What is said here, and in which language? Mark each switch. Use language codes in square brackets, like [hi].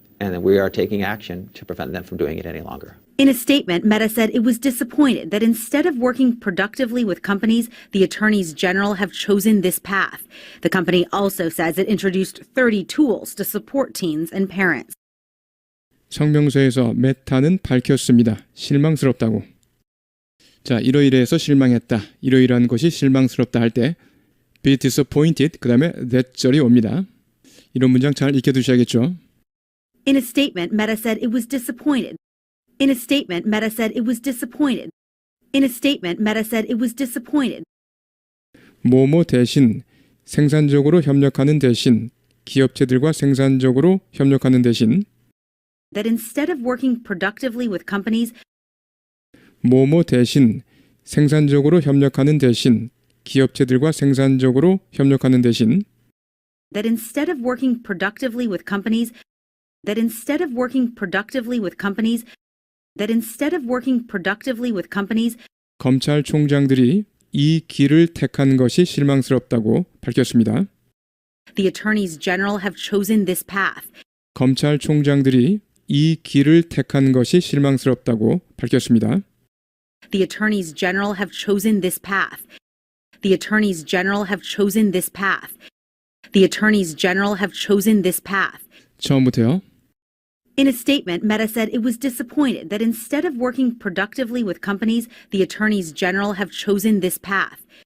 [en] And then we are taking action to prevent them from doing it any longer. In a statement, Meta said it was disappointed that instead of working productively with companies, the attorneys general have chosen this path. The company also says it introduced 30 tools to support teens and parents. [ko] 성명서에서 메타는 밝혔습니다. 실망스럽다고. 자, 이러이러해서 실망했다. 이러이러한 것이 실망스럽다 할 때 be disappointed, 그 다음에 that 절이 옵니다. 이런 문장 잘 익혀두셔야겠죠. [en] In a statement, Meta said it was disappointed. In a statement, Meta said it was disappointed. In a statement, Meta said it was disappointed. [ko] 뭐뭐 대신, 생산적으로 협력하는 대신, 기업체들과 생산적으로 협력하는 대신 [en] That instead of working productively with companies, [ko] 뭐뭐 대신, 생산적으로 협력하는 대신, 기업체들과 생산적으로 협력하는 대신 [en] that instead of working productively with companies, that instead of working productively with companies, that instead of working productively with companies, [ko] 검찰총장들이 이 길을 택한 것이 실망스럽다고 밝혔습니다. [en] the attorneys general have chosen this path. [ko] 검찰총장들이 이 길을 택한 것이 실망스럽다고 밝혔습니다. [en] The attorneys general have chosen this path. The attorneys general have chosen this path. The attorneys general have chosen this path. [ko] 처음부터요. [en] In a statement, Meta said it was disappointed that instead of working productively with companies, the attorneys general have chosen this path.